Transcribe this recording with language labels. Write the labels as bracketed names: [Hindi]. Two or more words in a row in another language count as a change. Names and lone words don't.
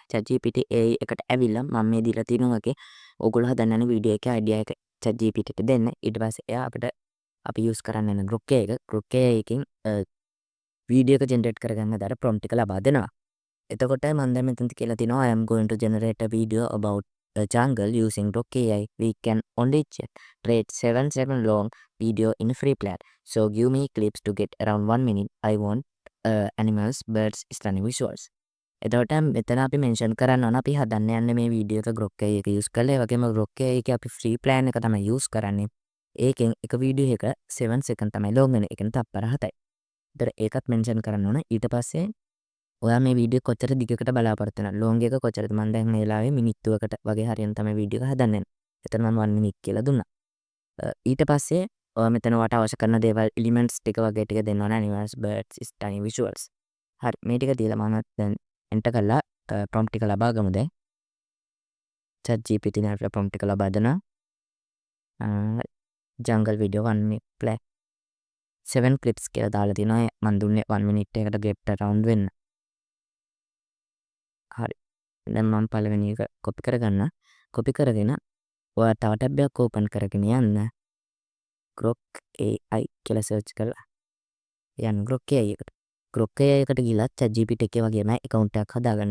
[Sinhala] ChatGPT AI එකට ඇවිල්ලා මම මේ දීලා තියෙන වගේ ඔගොල්ලෝ හදන්න යන වීඩියෝ එකේ අයිඩියා එක ChatGPTට දෙන්න. ඊට පස්සේ එයා අපිට අපි යූස් කරන්න යන Grok AI එක Grok AI එකෙන් වීඩියෝ එක ජෙනරේට් කරගන්න දාලා prompt එක ලබා දෙනවා. එතකොට මම දැන් මෙතනදි කියලා තිනවා [English] I am going to generate a video about a jungle using Grok AI. We can only generate 7 long video in free plan. So give me clips to get around 1 minute. I want animals, birds, stunning visuals. [Sinhala] එතකොට මෙතන අපි මෙන්ෂන් කරන්න ඕන අපි හදන්න යන්නේ මේ වීඩියෝ එක Grok AI එක යූස් කරලා ඒ වගේම Grok AI එකේ අපි [English] free plan [Sinhala] එක තමයි යූස් කරන්නේ. ඒකෙන් එක වීඩියෝ එක 7 සෙකන්ඩ් තමයි ලොං වෙන්නේ. ඒ කියන්නේ තප්පර 7යි. ඒතර ඒකත් මෙන්ෂන් කරන්න ඕන. ඊට පස්සේ ඔයා මේ වීඩියෝ කොච්චර දිගකට බලාපොරොත්තු වෙනවද? ලොං එක කොච්චරද? මම දැන් මේ වෙලාවේ මිනිත්තුවකට වගේ හරියන තමයි වීඩියෝ එක හදන්න යන්නේ. එතන මම 1 minute කියලා දුන්නා. ඊට පස්සේ ඔයා මෙතන ඔයාට අවශ්‍ය කරන දේවල් එලිමන්ට්ස් ටික වගේ ටික දෙන්න ඕන. [English] animals, birds, stunning visuals. [Sinhala] හරි මේ ටික දීලා මම දැන් එන්ටර් කරලා prompt ටික ලබා ගමු දැන්. ChatGPT නාට prompt ටික ලබා දෙනවා. [English] jungle video 1 minute play 7 clips [Sinhala] කියලා දාලා තිනවා. මම දුන්නේ 1 minute එකකට [English] get around [Sinhala] වෙන්න. හරි. දැන් මම පළවෙනි එක කොපි කරගන්න. කොපි කරගෙන ඔයා තව ටැබ් එකක් ඕපන් කරගෙන යන්න. Grok AI කියලා සර්ච් කරලා යන්න Grok AI එකට. Grok AI එකට ගිහලා ChatGPT එකේ වගේම account එකක් හදාගන්න.